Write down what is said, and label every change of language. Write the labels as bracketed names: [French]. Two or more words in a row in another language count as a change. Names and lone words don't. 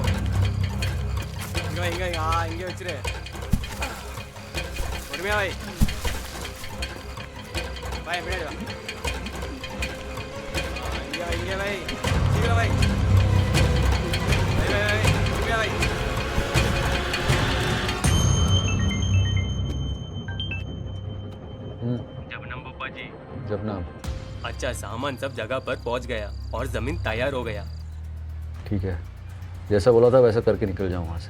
[Tamil] இங்க வை, இங்க வச்சிரு. பொறுமையா வை. வை முன்னாடி வா. இங்க வை. சீக்கிரம் வை. வை. பொறுமையா வை. जबनम पप्पा जी। जबनाम। [Hindi] अच्छा, सामान सब जगह पर पहुंच गया और जमीन तैयार हो गया। ठीक है, जैसा बोला था वैसा करके निकल जाऊँ वहाँ से।